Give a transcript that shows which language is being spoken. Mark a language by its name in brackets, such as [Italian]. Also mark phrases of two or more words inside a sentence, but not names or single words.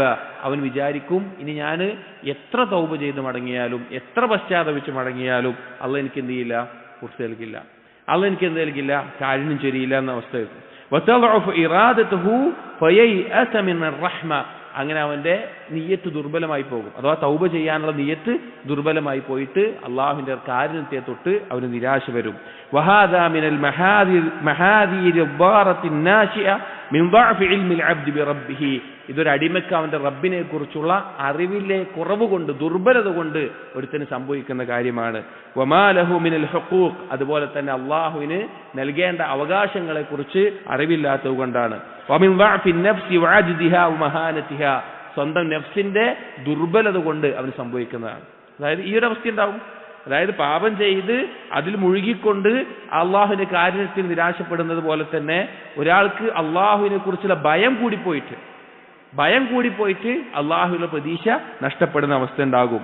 [Malayalam] അവൻ വിചാരിക്കും ഇനി ഞാൻ എത്ര തൗബ ചെയ്ത് മടങ്ങിയാലും എത്ര പശ്ചാത്തപിച്ച് മടങ്ങിയാലും അള്ളാഹ് എനിക്ക് എന്ത് ചെയ്യില്ല, പുറത്ത് നൽകില്ല, അള്ളാഹ് എനിക്ക് എന്ത് നൽകില്ല, കാരുണ്യം ചൊരിയില്ല എന്ന അവസ്ഥയായിരിക്കും. [Arabic] وتضعف إرادته فييأس من الرحمة. [Malayalam] അങ്ങനെ അവന്റെ നിയ്യത്ത് ദുർബലമായി പോകും. അഥവാ തൗബ ചെയ്യാനുള്ള നിയ്യത്ത് ദുർബലമായി പോയിട്ട് അള്ളാഹുവിന്റെ കാരുണ്യത്തെ തൊട്ട് അവന് നിരാശ വരും. [Arabic] وهذا من المحاذير الضارة الناشئة من ضعف علم العبد بربه. [Malayalam] ഇതൊരു അടിമക്ക് അവന്റെ റബ്ബിനെ കുറിച്ചുള്ള അറിവിലെ കുറവ് കൊണ്ട്, ദുർബലത കൊണ്ട് ഒരുത്തന് സംഭവിക്കുന്ന കാര്യമാണ്. [Arabic] وما له من الحقوق, [Malayalam] അതുപോലെ തന്നെ അള്ളാഹുവിന് നൽകേണ്ട അവകാശങ്ങളെ കുറിച്ച് അറിവില്ലാത്തത് കൊണ്ടാണ്. [Arabic] വമിൻ ضعف النفس وعجزها ومهانتها, [Malayalam] സ്വന്തം നഫ്സിന്റെ ദുർബലത കൊണ്ട് അവന് സംഭവിക്കുന്നതാണ്. അതായത് ഈ ഒരു അവസ്ഥ ഉണ്ടാവും. അതായത് പാപം ചെയ്ത് അതിൽ മുഴുകിക്കൊണ്ട് അള്ളാഹുവിന്റെ കാരുണ്യത്തിൽ നിരാശപ്പെടുന്നത് പോലെ തന്നെ ഒരാൾക്ക് അള്ളാഹുവിനെ കുറിച്ചുള്ള ഭയം കൂടിപ്പോയിട്ട് അള്ളാഹുവിന്റെ പ്രതീക്ഷ നഷ്ടപ്പെടുന്ന അവസ്ഥ ഉണ്ടാകും.